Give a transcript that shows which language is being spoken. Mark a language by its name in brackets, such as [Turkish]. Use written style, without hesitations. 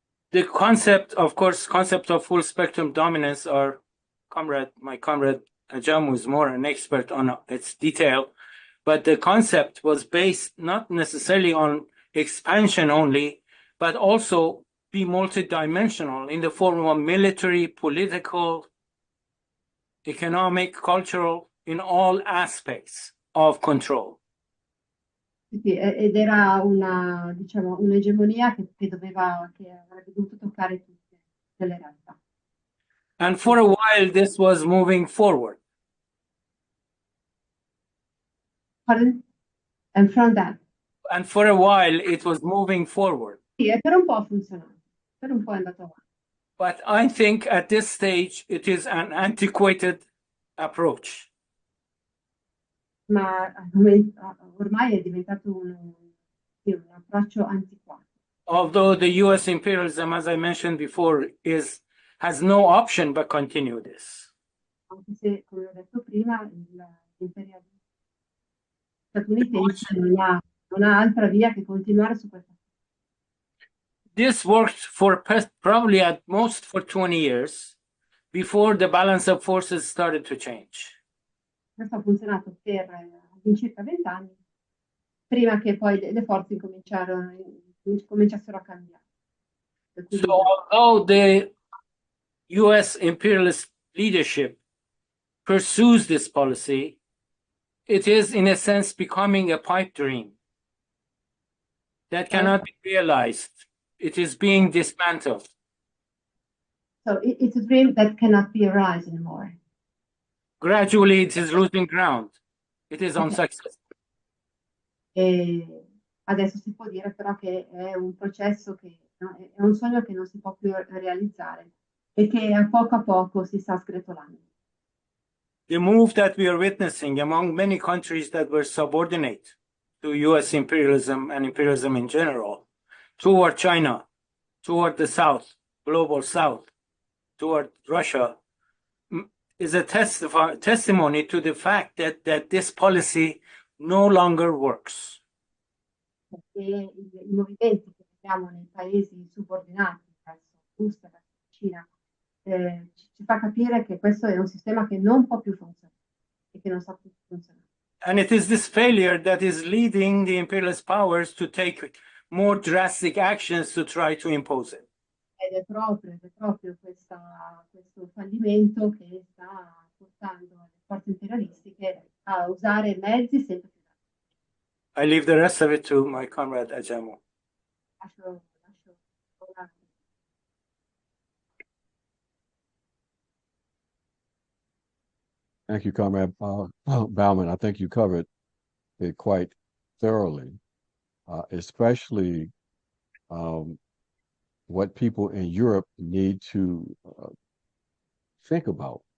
[English] The concept of full spectrum dominance, my comrade Ajam was more an expert on its detail, but the concept was based not necessarily on expansion only, but also be multidimensional in the form of military, political, economic, cultural, in all aspects of control. [Italian] Sì, ed era un'egemonia che avrebbe dovuto toccare tutte le realtà. [English] And for a while, this was moving forward. Pardon? And from that. And for a while, it was moving forward. [Italian] Sì, per un po' ha funzionato, per un po' è andato avanti. [English] But I think at this stage, it is an antiquated approach. [Italian] Ma ormai è diventato un approccio antiquato. [English] Although the U.S. imperialism, as I mentioned before, has no option but continue this. [Italian] Anche se, come ho detto prima, l'imperialismo statunitense non ha altra via che continuare su questa. [English] This worked for probably at most for 20 years before the balance of forces started to change. [Italian] Questo ha funzionato per all'incirca 20 anni, prima che poi le forze cominciassero a cambiare. [English] So although the U.S. imperialist leadership pursues this policy, it is in a sense becoming a pipe dream that cannot be realized. It is being dismantled. So it's a dream that cannot be realized anymore. Gradually, it is losing ground. It is unsuccessful. [Italian] E adesso si può dire però che è un processo è un sogno che non si può più realizzare e che a poco si sta sgretolando. [English] The move that we are witnessing among many countries that were subordinate to U.S. imperialism and imperialism in general, toward China, toward the South, global South, toward Russia, is a testimony to the fact that this policy no longer works. [Italian] Perché i movimenti che vediamo nei paesi subordinati verso Russia, verso Cina, ci fa capire che questo è un sistema che non può più funzionare e che non sa più funzionare. [English] And it is this failure that is leading the imperialist powers to take more drastic actions to try to impose it. [Italian] Ed è proprio questo fallimento che sta portando le forze imperialistiche a usare mezzi sempre più [English] I leave the rest of it to my comrade Ajamu. [Italian] lascio ora. [English] Thank you, Comrade Bauman. I think you covered it quite thoroughly, especially what people in Europe need to think about.